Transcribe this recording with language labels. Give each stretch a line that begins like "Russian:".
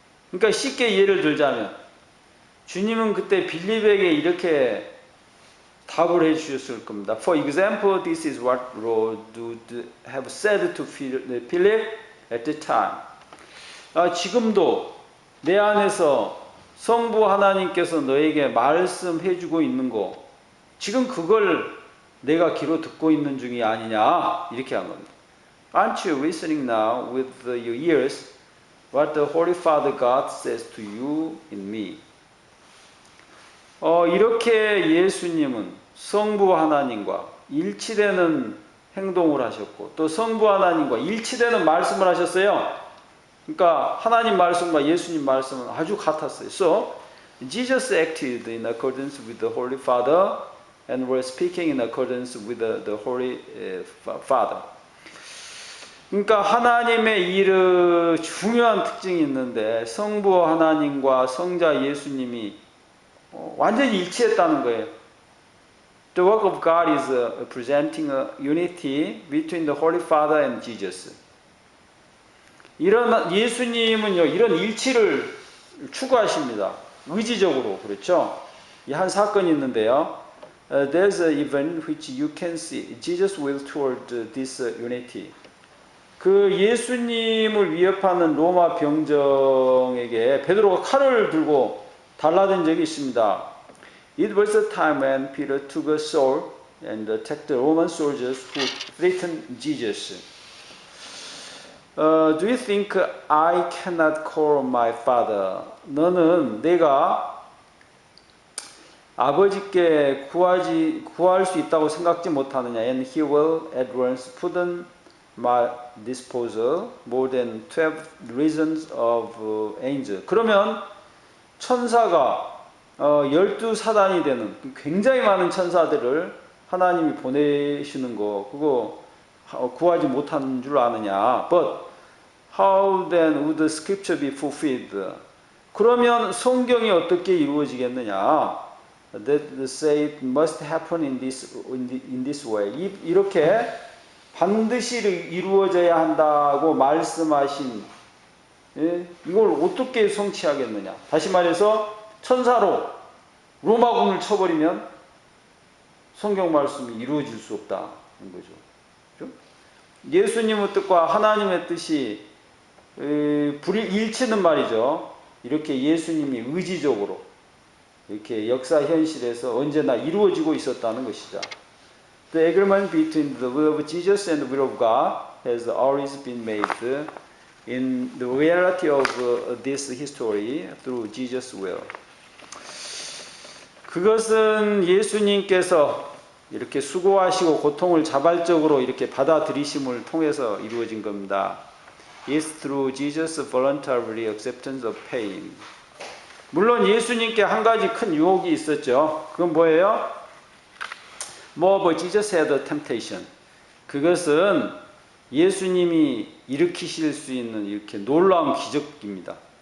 Korean: 그러니까 쉽게 예를 들자면 주님은 그때 빌립에게 이렇게 답을 해주셨을 겁니다.
English: For example, this is what Lord would have said to Philip at the time.
Korean: 지금도 내 안에서 성부 하나님께서 너에게 말씀해주고 있는 거, 지금 그걸 내가 귀로 듣고 있는 중이 아니냐, 이렇게 한 겁니다.
English: Aren't you listening now with your ears what the Holy Father God says to you in me?
Korean: 이렇게 예수님은 성부 하나님과 일치되는 행동을 하셨고 또 성부 하나님과 일치되는 말씀을 하셨어요. 그러니까 하나님 말씀과 예수님 말씀은 아주 같았어요.
English: So Jesus acted in accordance with the Holy Father and were speaking in accordance with the Holy Father.
Korean: 그러니까 하나님의 일의 중요한 특징이 있는데 성부 하나님과 성자 예수님이 완전히 일치했다는 거예요.
English: The work of God is presenting a unity between the Holy Father and Jesus.
Korean: 이런 예수님은요, 이런 일치를 추구하십니다. 의지적으로, 그렇죠? 이 한 사건이 있는데요.
English: There's an event which you can see. Jesus will toward this unity.
Korean: 그 예수님을 위협하는 로마 병정에게 베드로가 칼을 들고 달라든 적이 있습니다.
English: It was a time when Peter took a sword and attacked the Roman soldiers who threatened Jesus. Do you think I cannot call my father?
Korean: 너는 내가 아버지께 구할 수 있다고 생각지 못하느냐?
English: And he will at once put on my disposal more than 12 legions of angels.
Korean: 그러면 천사가 12사단이 되는 굉장히 많은 천사들을 하나님이 보내시는 거, 그거 구하지 못한 줄 아느냐?
English: But how then would the scripture be fulfilled?
Korean: 그러면 성경이 어떻게 이루어지겠느냐?
English: That say it must happen in this way.
Korean: 이렇게 반드시 이루어져야 한다고 말씀하신 이걸 어떻게 성취하겠느냐? 다시 말해서 천사로 로마군을 쳐버리면 성경 말씀이 이루어질 수 없다는 거죠. 그렇죠? 예수님의 뜻과 하나님의 뜻이 일치는 말이죠. 이렇게 예수님이 의지적으로 이렇게 역사 현실에서 언제나 이루어지고 있었다는 것이죠.
English: The agreement between the will of Jesus and the will of God has always been made in the reality of this history through Jesus' will.
Korean: 그것은 예수님께서 이렇게 수고하시고 고통을 자발적으로 이렇게 받아들이심을 통해서 이루어진 겁니다.
English: It's through Jesus' voluntary acceptance of pain.
Korean: 물론 예수님께 한 가지 큰 유혹이 있었죠. 그건 뭐예요?
English: But Jesus had a temptation.
Korean: 그것은 예수님이 일으키실 수 있는 이렇게 놀라운 기적입니다.